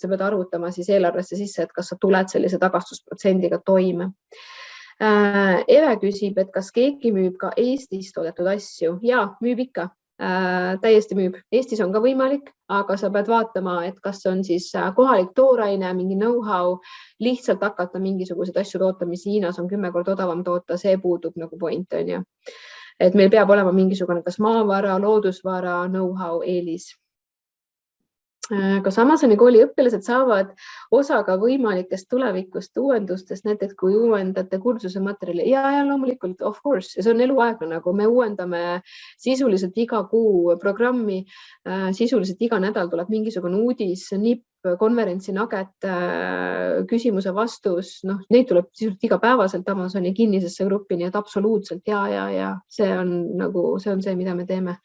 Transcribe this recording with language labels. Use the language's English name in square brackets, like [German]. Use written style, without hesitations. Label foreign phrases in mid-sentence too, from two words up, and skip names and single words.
[Estonian] Sa pead arvutama siis eelarvesse sisse, et kas sa tuled sellise tagastusprotsendiga toime. Eve küsib, et kas keegi müüb ka Eestis toodetud asju? Ja, müüb ikka. Täiesti müüb. Eestis on ka võimalik, aga sa pead vaatama, et kas on siis kohalik tooraine, mingi know-how, lihtsalt hakata mingisuguseid asju toota, mis Hiinas on 10 korda odavam toota, see puudub nagu point on ju. Et meil peab olema mingisugune kas maavara, loodusvara, know-how, eelis. Kas Amazoni kooli õpilased saavad osa ka võimalikest tulevikust uuendustest, näiteks kui uuendate kursuse materjali? Ja loomulikult, [English] of course, [Estonian] ja see on eluaegne, nagu me uuendame sisuliselt iga kuu programmi, sisuliselt iga nädal tuleb mingisugune uudis, nipp, konverentsi naget, küsimuse vastus, neid tuleb sisuliselt igapäevaselt Amazoni kinnisesse gruppi, nii et absoluutselt ja see on see, mida me teeme.